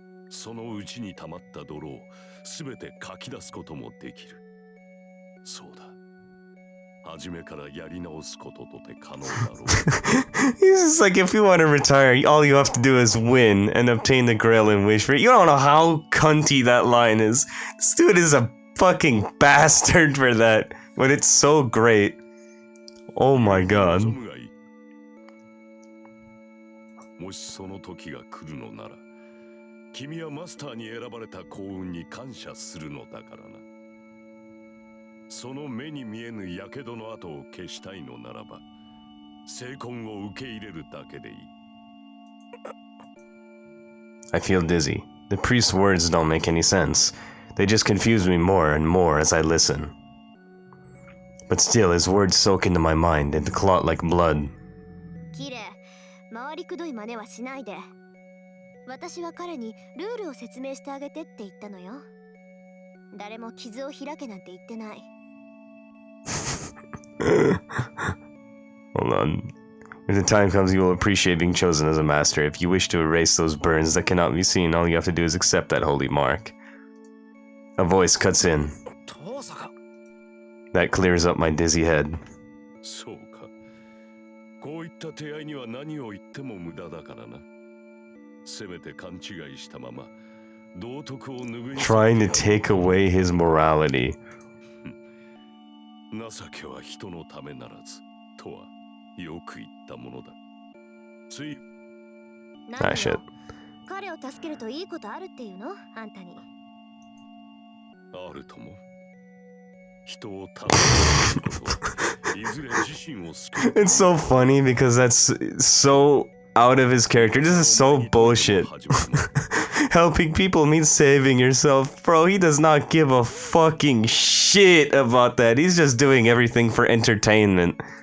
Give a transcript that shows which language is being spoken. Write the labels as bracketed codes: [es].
[ja] そのうちに溜まった泥をすべてかき出すこともできる。そうだ。初めからやり直すこととて可能だろう。 [en] He's just like, if you want to retire, all you have to do is win and obtain the grail and wish for it. You don't know how cunty that line is. This dude is a fucking bastard for that, but it's so great. Oh my god. [ja] もしその時が来るのなら、君はマスターに選ばれた幸運に感謝するのだからな。その目に見えぬ火傷の跡を消したいのならば、成婚を受け入れるだけでいい。 [en] I feel dizzy. The priest's words don't make any sense. They just confuse me more and more as I listen. But still, his words soak into my mind and clot like blood. [ja] キレイ、回りくどい真似はしないで。私は彼にルールを説明してあげてって言ったのよ。誰も傷を開けなんて言ってない。 [en] Hold on. When the time comes, you will appreciate being chosen as a master. If you wish to erase those burns that cannot be seen, all you have to do is accept that holy mark. A voice cuts in. That clears up my dizzy head. [ja] そうか。こういった手合いには何を言っても無駄だからな。せめて勘違いしたまま、道徳を拭い [en] Trying to take away his morality. [ja] 情けは人のためならずとはよく言ったものだ。つい [en] Ah, shit. [ja] 彼を助けるといいことあるっていうの？あんたに。あるとも。人を助けることいずれ自身を救う。 [en] It's so funny because that's so out of his character. This is so bullshit. Helping people means saving yourself. Bro, he does not give a fucking shit about that. He's just doing everything for entertainment.